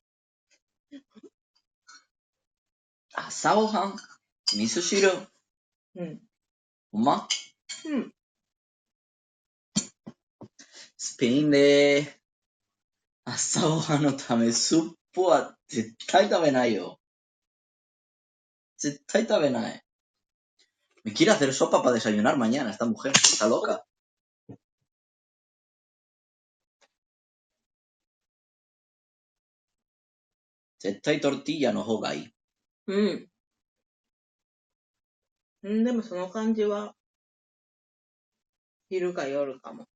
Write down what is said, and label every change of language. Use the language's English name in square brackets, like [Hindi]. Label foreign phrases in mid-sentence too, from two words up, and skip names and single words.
[Japanese] 朝ごはん味噌汁うん。ほんまうん。スペインで朝ごはんのためスープは絶対食べないよ。絶対食べない。 [Spanish] Me quiere hacer sopa para desayunar mañana, esta mujer. Está loca. [Japanese] 絶対トルティーヤの方がいい。うん。でもその感じは、昼か夜かも。